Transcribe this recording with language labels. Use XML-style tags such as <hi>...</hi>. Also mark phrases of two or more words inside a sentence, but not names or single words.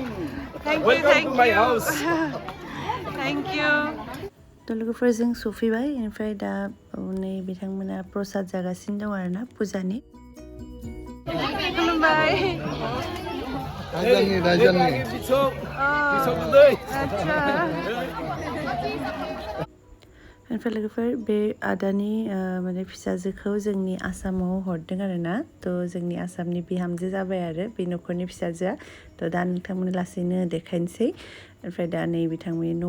<en>Thank Welcome to my you. house. Thank you.</en> <brx>थ' लोगोफोर जों सफैबाय ओमफ्राय दा नै बिथांमोना प्रसाद जागासिनो दं आरोना फुजानि खुलुमबाय रायजोनि ओमफ्राय लोगोफोर बे आदानि माने फिसाजोखौ जोंनि आसामाव हरदों आरोना थ' जोंनि आसामनि बिहामजो जाबाय आरो बे न'खरनि फिसाजोआ थ' दा नोंथांमोननो लासैनो देखायनोसै ओमफ्राय दा नै बिथांमोननि न'आव</brx>